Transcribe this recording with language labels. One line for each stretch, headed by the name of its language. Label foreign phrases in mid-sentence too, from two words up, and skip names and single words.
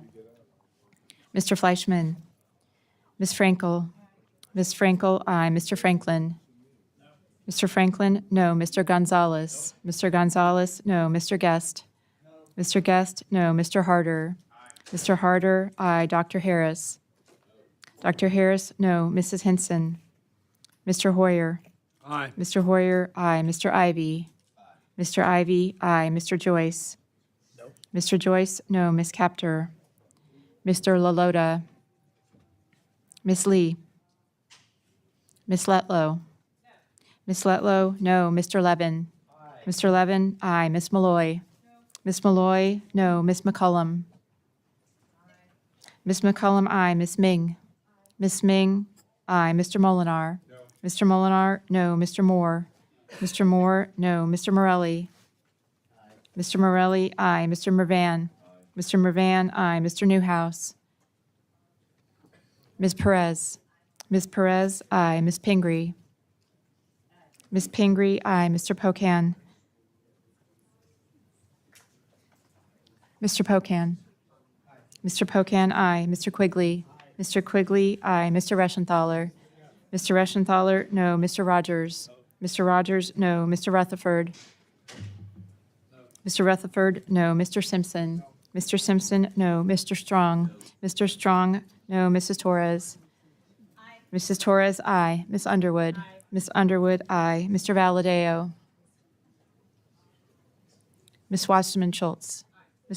English: Mr. Fleischman. Ms. Frankel. Ms. Frankel, aye. Mr. Franklin. Mr. Franklin, no. Mr. Gonzalez. Mr. Gonzalez, no. Mr. Guest. Mr. Guest, no. Mr. Harder. Mr. Harder, aye. Dr. Harris. Dr. Harris, no. Mrs. Hinson. Mr. Hoyer. Aye. Mr. Hoyer, aye. Mr. Ivy. Mr. Ivy, aye. Mr. Joyce. No. Mr. Joyce, no. Ms. Kaptur. Mr. LaLota. Ms. Lee. Ms. Letlow. Ms. Letlow, no. Mr. Levin. Mr. Levin, aye. Ms. Malloy. Ms. Malloy, no. Ms. McCullum. Ms. McCullum, aye. Ms. Ming. Ms. Ming, aye. Mr. Molinar. Mr. Molinar, no. Mr. Moore. Mr. Moore, no. Mr. Morelli. Mr. Morelli, aye. Mr. Mervan. Mr. Mervan, aye. Mr. Newhouse. Ms. Perez. Ms. Perez, aye. Ms. Pingree. Ms. Pingree, aye. Mr. Pocan. Mr. Pocan. Mr. Pocan, aye. Mr. Quigley. Mr. Quigley, aye. Mr. Reschenthaler. Mr. Reschenthaler, no. Mr. Rogers. Mr. Rogers, no. Mr. Rutherford. Mr. Rutherford, no. Mr. Simpson. Mr. Simpson, no. Mr. Strong. Mr. Strong, No. Mrs. Torres? Mrs. Torres, aye. Ms. Underwood? Ms. Underwood, aye. Mr. Valadeo? Ms. Wasserman Schultz? Ms.